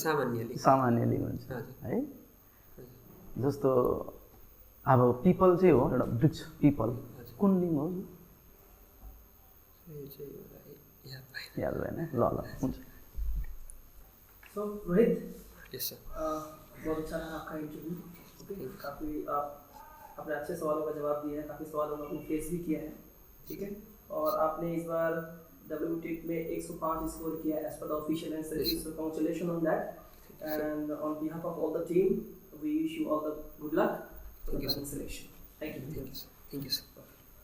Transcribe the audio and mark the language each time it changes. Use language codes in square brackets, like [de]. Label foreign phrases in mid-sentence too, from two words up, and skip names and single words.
[ne] सामान्य लिङ्ग हुन्छ है जस्तो अब पिपल चाहिँ हो एउटा वृक्ष पिपल कुन लिङ्ग हो याद भएन ल हुन्छ [en] सो रोहित Yes sir [hi] बहुत अच्छा रहा आपका इंटरव्यू ओके काफ़ी आपने अच्छे सवालों का जवाब दिया है काफ़ी सवालों में आपने फेस भी किया है ठीक है और आपने इस बार WTEC में 105 स्कोर किया [en] As per the official answer so congratulations on that and on behalf of all the team we wish you all the good luck for the selection thank you [hi] सर